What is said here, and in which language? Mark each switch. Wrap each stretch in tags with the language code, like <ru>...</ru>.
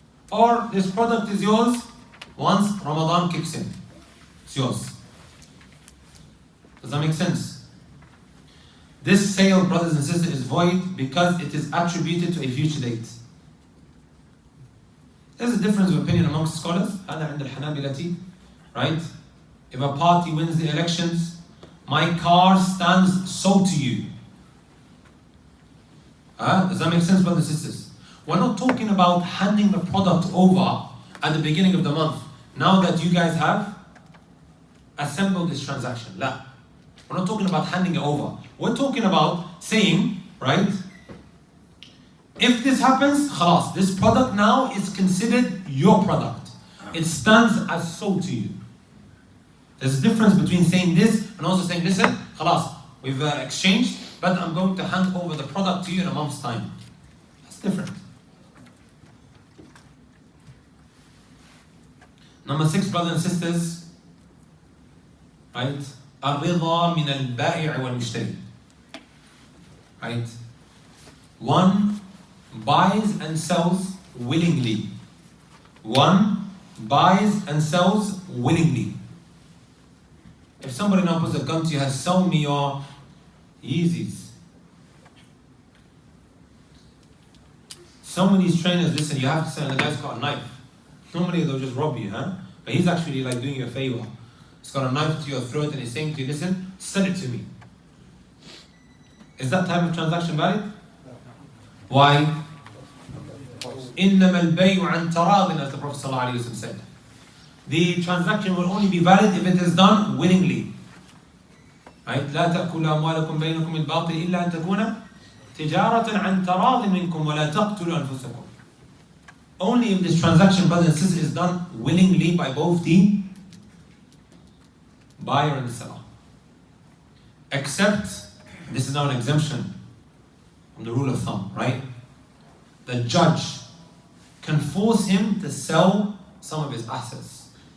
<en>Or this product is yours once Ramadan kicks in. It's yours. Does that make sense? This sale, brothers and sisters, is void because it is attributed to a future date. There's a difference of opinion amongst scholars.</en> <ar>هذا عند الحنابلة,</ar> <en>right? If a party wins the elections, my car stands sold to you. Does that make sense, brothers and sisters? We're not talking about handing the product over at the beginning of the month. Now that you guys have assembled this transaction. La. We're not talking about handing it over. We're talking about saying, right, if this happens, khalas, this product now is considered your product. It stands as sold to you. There's a difference between saying this and also saying, listen, khalas, we've exchanged, but I'm going to hand over the product to you in a month's time. That's different. Number 6, brothers and sisters, right?</en> <ar>الرضا من البائع والمشتري.</ar> <en>Right? One buys and sells willingly. One buys and sells willingly. If somebody now puts a gun to you, has sell me your Yeezys. Some of these trainers, listen, you have to sell, and the guy's got a knife. Normally they'll just rob you, huh? But he's actually like doing you a favor. He's got a knife to your throat and he's saying to you, listen, sell it to me. Is that type of transaction valid? Why?</en> <ar>إِنَّمَا الْبَيْعُ عَنْ تَرَاضٍ,</ar> <en>as the Prophet ﷺ said. The transaction will only be valid if it is done willingly. Right?</en> <ar>لا تأكلوا أموالكم بينكم الباطل إلا أن تكون تجارة عن تراض منكم ولا تقتلوا أنفسكم.</ar> <en>Only if this transaction, brothers and sisters, is done willingly by both the buyer and the seller. Except, this is now an exemption from the rule of thumb, right? The judge can force him to sell some of his assets.</en>